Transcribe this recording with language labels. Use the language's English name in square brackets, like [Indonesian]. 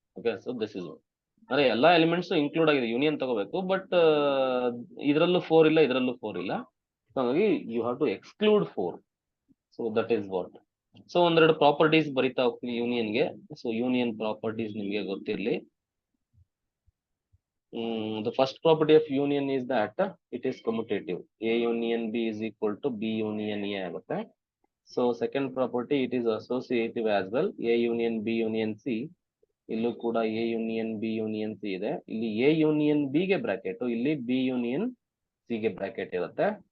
[English] okay, so this is [Kannada] ಅಂದ್ರೆ ಎಲ್ಲಾ elements include ಆಗಿದೆ. ಯೂನಿಯನ್ ತಗೋಬೇಕು, ಬಟ್ ಇದರಲ್ಲೂ 4 ಇಲ್ಲ, ಇದರಲ್ಲೂ 4 ಇಲ್ಲ. ಹಾಗಾಗಿ [English] You have to exclude 4. So that is what. [Kannada] So ಒಂದೆರಡು ಪ್ರಾಪರ್ಟೀಸ್ ಬರಿತಾ ಹೋಗ್ತೀನಿ ಯೂನಿಯನ್ಗೆ. ಸೊ ಯೂನಿಯನ್ ಪ್ರಾಪರ್ಟೀಸ್ ನಿಮ್ಗೆ ಗೊತ್ತಿರ್ಲಿ. [English] The first property of union is that it is commutative. A union B is equal to B union A [Kannada] ಆಗುತ್ತೆ. [English] So second property, it is associative as well. A union B union C. [Kannada] ಇಲ್ಲೂ ಕೂಡ A union B union C ಇದೆ. ಇಲ್ಲಿ A union B ಗೆ bracket, ಇಲ್ಲಿ B union C ಗೆ bracket ಇರುತ್ತೆ.